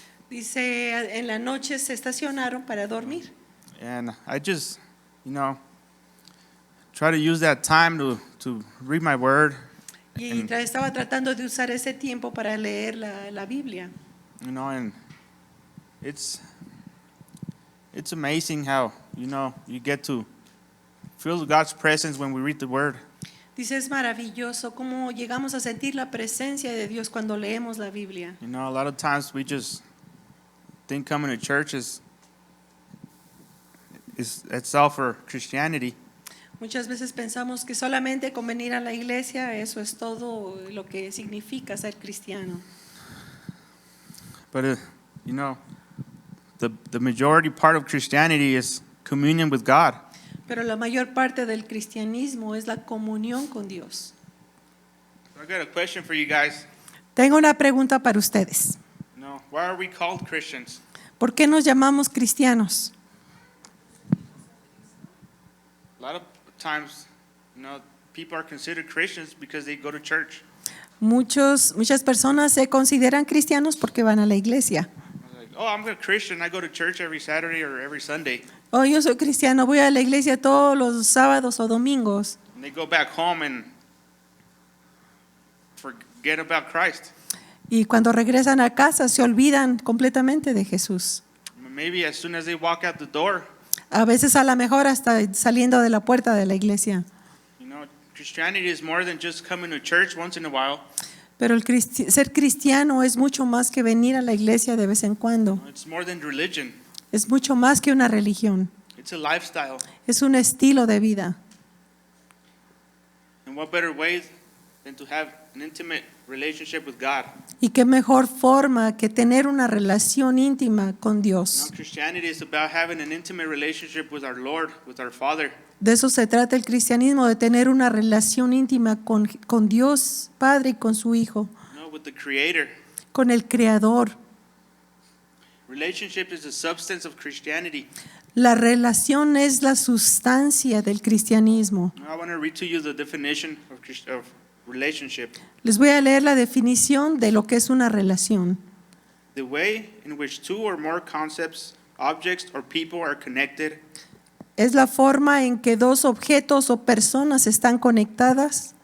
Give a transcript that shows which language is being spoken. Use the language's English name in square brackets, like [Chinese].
[Spanish] Dice, en la noche se estacionaron para dormir. [English] and I just, try to use that time to read my word, [Spanish] Y estaba tratando de usar ese tiempo para leer la Biblia. [English] and it's amazing how, you get to feel God's presence when we read the word. [Spanish] Dice, es maravilloso cómo llegamos a sentir la presencia de Dios cuando leemos la Biblia. [English] A lot of times we just think coming to church is itself for Christianity. [Spanish] Muchas veces pensamos que solamente con venir a la iglesia eso es todo lo que significa ser cristiano. [English] But the majority part of Christianity is communion with God. [Spanish] Pero la mayor parte del cristianismo es la comunión con Dios. [English] I got a question for you guys. [Spanish] Tengo una pregunta para ustedes. [English] Why are we called Christians? [Spanish] ¿Por qué nos llamamos cristianos? [English] A lot of times, people are considered Christians because they go to church. [Spanish] Muchas personas se consideran cristianos porque van a la iglesia. [English] Like, I'm a Christian. I go to church every Saturday or every Sunday. [Spanish] Yo soy cristiano, voy a la iglesia todos los sábados o domingos. [English] And they go back home and forget about Christ. [Spanish] Y cuando regresan a casa se olvidan completamente de Jesús. [English] Maybe as soon as they walk out the door. [Spanish] A veces a lo mejor hasta saliendo de la puerta de la iglesia. [English] Christianity is more than just coming to church once in a while. [Spanish] Pero ser cristiano es mucho más que venir a la iglesia de vez en cuando. [English] It's more than religion. [Spanish] Es mucho más que una religión. [English] It's a lifestyle. [Spanish] Es un estilo de vida. [English] And what better way than to have an intimate relationship with God? [Spanish] Y qué mejor forma que tener una relación íntima con Dios. [English] Christianity is about having an intimate relationship with our Lord, with our Father. [Spanish] De eso se trata el cristianismo, de tener una relación íntima con Dios Padre y con su Hijo. [English] With the Creator. [Spanish] Con el Creador. [English] Relationship is the substance of Christianity. [Spanish] La relación es la sustancia del cristianismo. [English] I want to read to you the definition of relationship. [Spanish] Les voy a leer la definición de lo que es una relación. [English] The way in which two or more concepts, objects, or people are connected. [Spanish] Es la forma en que dos objetos o personas están conectadas.